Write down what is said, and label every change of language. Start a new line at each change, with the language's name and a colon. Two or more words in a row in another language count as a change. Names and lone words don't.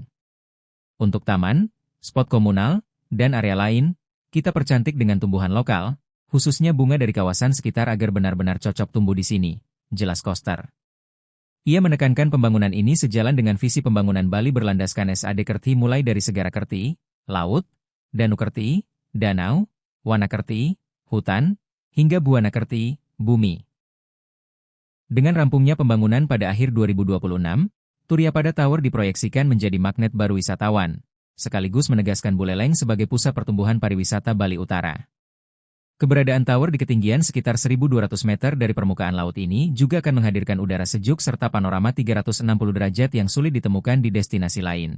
Indonesian: Untuk taman, spot komunal, dan area lain, kita percantik dengan tumbuhan lokal, khususnya bunga dari kawasan sekitar agar benar-benar cocok tumbuh di sini, jelas Koster. Ia menekankan pembangunan ini sejalan dengan visi pembangunan Bali berlandaskan SAD Kerti mulai dari Segara Kerti, laut, Danu Kerti, danau, Wana Kerti, hutan, hingga Buana Kerti, bumi. Dengan rampungnya pembangunan pada akhir 2026, Turiyapada Tower diproyeksikan menjadi magnet baru wisatawan, sekaligus menegaskan Buleleng sebagai pusat pertumbuhan pariwisata Bali Utara. Keberadaan tower di ketinggian sekitar 1.200 meter dari permukaan laut ini juga akan menghadirkan udara sejuk serta panorama 360 derajat yang sulit ditemukan di destinasi lain.